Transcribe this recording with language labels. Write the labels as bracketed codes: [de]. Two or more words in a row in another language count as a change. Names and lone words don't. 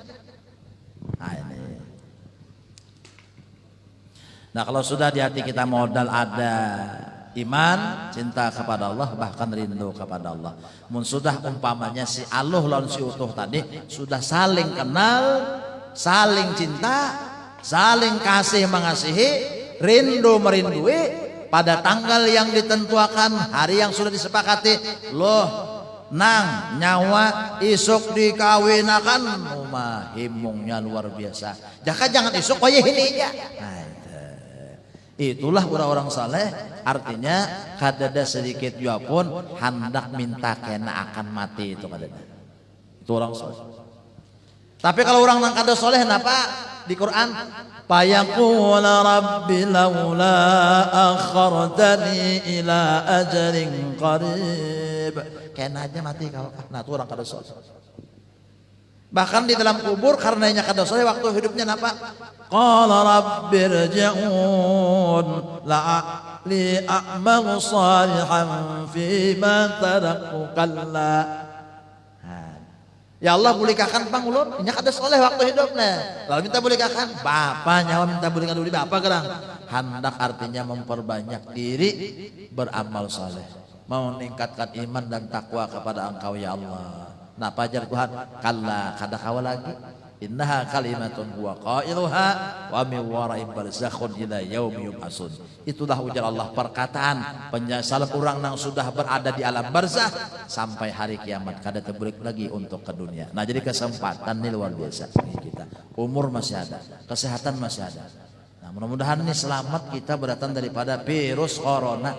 [bjn] Nah, kalau sudah di hati kita modal ada iman, cinta kepada Allah, bahkan rindu kepada Allah. Mun sudah umpamanya si aluh lawan si utuh tadi sudah saling kenal, saling cinta, saling kasih mengasihi, rindu merindui pada tanggal yang ditentukan, hari yang sudah disepakati. Loh nang nyawa isuk dikawinakan, rumah himungnya luar biasa. Jangan isuk wayah ini ya. Itulah orang-orang saleh, artinya kadada sedikit jua pun hendak minta kena akan mati itu kadada. Itu orang saleh. Tapi kalau orang nang kada soleh napa di Quran? [ar] فيقول رب لولا أخرتني إلى أجل قريب. [bjn] Kena aja mati kalau nah itu orang kada soleh. Bahkan di dalam kubur karenanya kada soleh waktu hidupnya napa? [ar] قال رب ارجعون لعلي أعمل صالحا فيما تركت كلا. [bjn] Ya Allah bolehkan pang ulun, nya kada soleh waktu hidupnya. Lalu minta bolehkan, bapak nyawa minta bolehkan dulu bapak gerang. Hendak artinya memperbanyak diri beramal soleh, meningkatkan iman dan takwa kepada Engkau ya Allah. Nah pajar Tuhan, kalla kada kawa lagi. [ar] إنها كلمة هو قائلها ومن وراء برزخ إلى يوم يبعثون. [bjn] Itulah ujar Allah perkataan penyesalan orang yang sudah berada di alam barzakh sampai hari kiamat kada terbalik lagi untuk ke dunia. Nah jadi kesempatan ini luar biasa bagi kita. Umur masih ada, kesehatan masih ada. Nah mudah-mudahan ini selamat kita berdatang daripada virus corona.